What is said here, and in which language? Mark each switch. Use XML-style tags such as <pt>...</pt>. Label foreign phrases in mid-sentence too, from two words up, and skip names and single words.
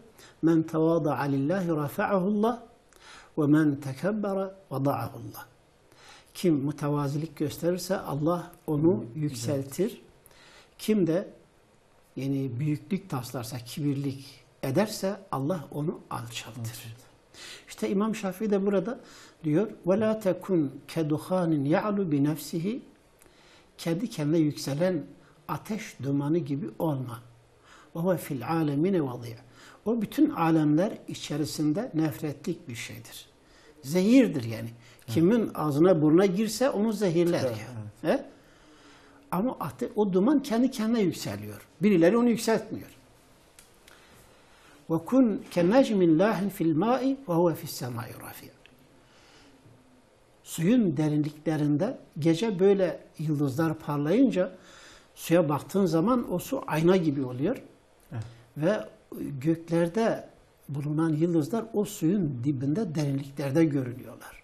<ar>من تواضع لله رفعه الله ومن تكبر وضعه الله.</ar> <tr>Kim mütevazilik gösterirse Allah onu yükseltir. Kim de yani büyüklük taslarsa, kibirlik ederse Allah onu alçaltır. İşte İmam Şafii de burada diyor</tr> <ar>وَلَا تَكُنْ كَدُخَانٍ يَعْلُ بِنَفْسِهِ</ar> <tr>Kendi kendine yükselen ateş dumanı gibi olma.</tr> <ar>وَهُوَ فِي الْعَالَمِينَ وَضِيعٍ</ar> <tr>O bütün alemler içerisinde nefretlik bir şeydir. Zehirdir yani. Kimin ağzına burnuna girse onu zehirler. Evet, yani. Evet. Ama o duman kendi kendine yükseliyor. Birileri onu yükseltmiyor.</tr> <ar>وَكُنْ كَنَّجْمٍ لَاهٍ فِي الْمَاءِ وَهُوَ فِي السَّمَاءِ رَفِيعٍ</ar> <tr>Suyun derinliklerinde gece böyle yıldızlar parlayınca suya baktığın zaman o su ayna gibi oluyor. Evet. Ve göklerde bulunan yıldızlar o suyun dibinde derinliklerde görünüyorlar.</tr>